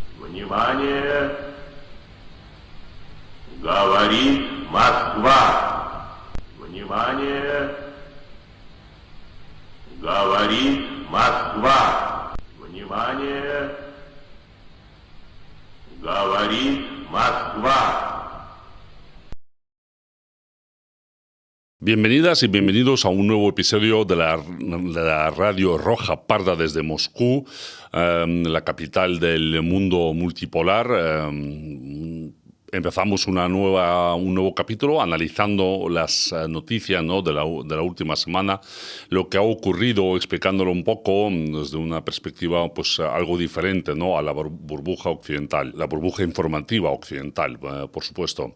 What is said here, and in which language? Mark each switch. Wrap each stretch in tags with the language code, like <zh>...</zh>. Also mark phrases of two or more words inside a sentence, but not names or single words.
<ru>Внимание! Говорит Москва! Внимание! Говорит Москва! Внимание! Говорит Москва!</ru> <es>Bienvenidas y bienvenidos a un nuevo episodio de la Radio Roja Parda desde Moscú, la capital del mundo multipolar. Empezamos un nuevo capítulo analizando las noticias, ¿no?, de la última semana, lo que ha ocurrido, explicándolo un poco desde una perspectiva pues algo diferente, ¿no?, a la burbuja occidental, la burbuja informativa occidental, por supuesto.</es>